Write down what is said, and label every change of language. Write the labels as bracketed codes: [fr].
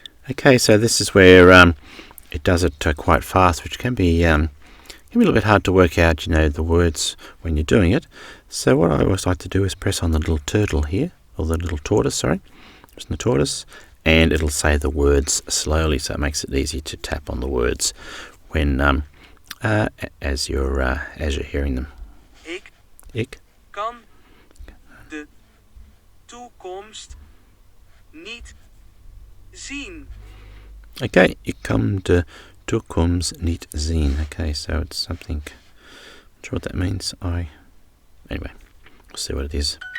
[en] Okay, so this is where it does it quite fast, which can be a little bit hard to work out, the words when you're doing it. So what I always like to do is press on the little turtle here, or the little tortoise, sorry. Press on the tortoise, and it'll say the words slowly, so it makes it easy to tap on the words when as you're hearing them. [nl] Ik kan de toekomst niet zien. Okay, ik kan de toekomst niet zien. [en] Okay, so it's something, not sure what that means. Anyway, we'll see what it is.